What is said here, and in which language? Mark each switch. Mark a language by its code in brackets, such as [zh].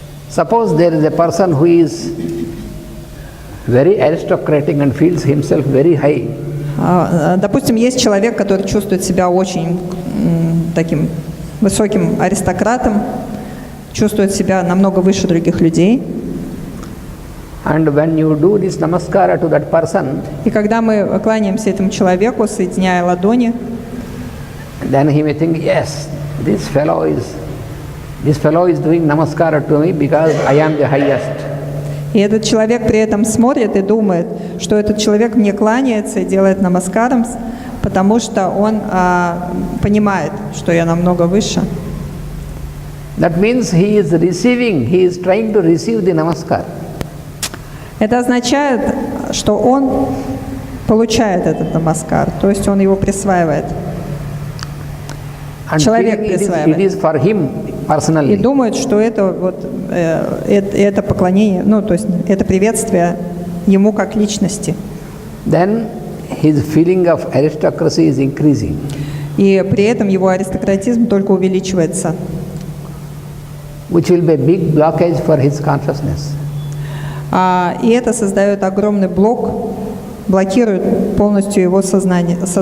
[en] Suppose there is a person who is very aristocratic and feels himself very high. [ru] Допустим, есть человек, который чувствует себя очень таким высоким аристократом, чувствует себя намного выше других людей. [en] And when you do this namaskara to that person, [ru] и когда мы кланяемся этому человеку, соединяя ладони, [en] then he may think, yes, this fellow is doing namaskara to me because I am the highest. [ru] И этот человек при этом смотрит и думает, что этот человек мне кланяется и делает намаскарам, потому что он понимает, что я намного выше. [en] That means he is trying to receive the namaskar. [ru] Это означает, что он получает этот намаскар, то есть он его присваивает. [en] And [ru] Человек [en] feeling [ru] присваивает. [en] it is for him personally. [ru] И думает, что это вот это поклонение, ну то есть это приветствие ему как личности. [en] Then his feeling of aristocracy is increasing. [ru] И при этом его аристократизм только увеличивается. [en] Which will be a big blockage for his consciousness. [ru] И это создает огромный блок, блокирует полностью его сознание.